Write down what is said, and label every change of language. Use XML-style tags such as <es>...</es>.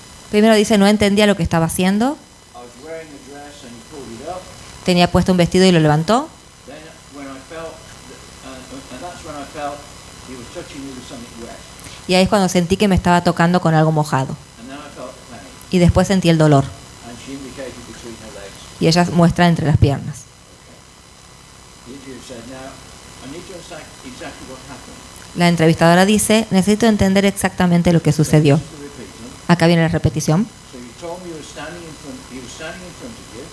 <es>Primero dice, no entendía lo que estaba haciendo.</es> <en>I was wearing a dress and he pulled it up.</en> <es>Tenía puesto un vestido y lo levantó.</es> <en>Then when I felt, and that's when I felt he was touching me with something wet.</en> <es>Y ahí es cuando sentí que me estaba tocando con algo mojado.</es> <en>And then I felt the pain.</en> <es>Y después sentí el dolor.</es> <en>And she indicated between her legs.</en> <es>Y ella muestra entre las piernas.</es> <en>The interviewer said, now, I need to understand exactly what happened.</en> <es>La entrevistadora dice, necesito entender exactamente lo que sucedió. Acá viene la repetición.</es> <en>So you told me he was standing in front of you.</en>